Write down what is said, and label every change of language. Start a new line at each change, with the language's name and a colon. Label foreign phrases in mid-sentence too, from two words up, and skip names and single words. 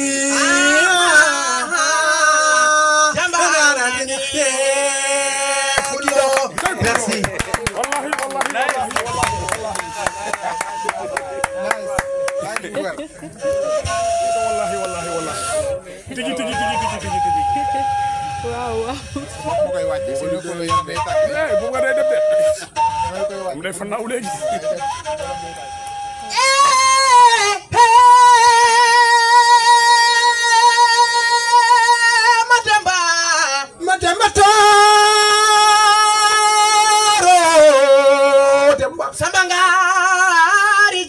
Wolof: merci wallahi tigi waaw mu koy wàcce ci ko lo yar day tak bu nga day def de mu day fa naw léegi madamba toro demba sambangari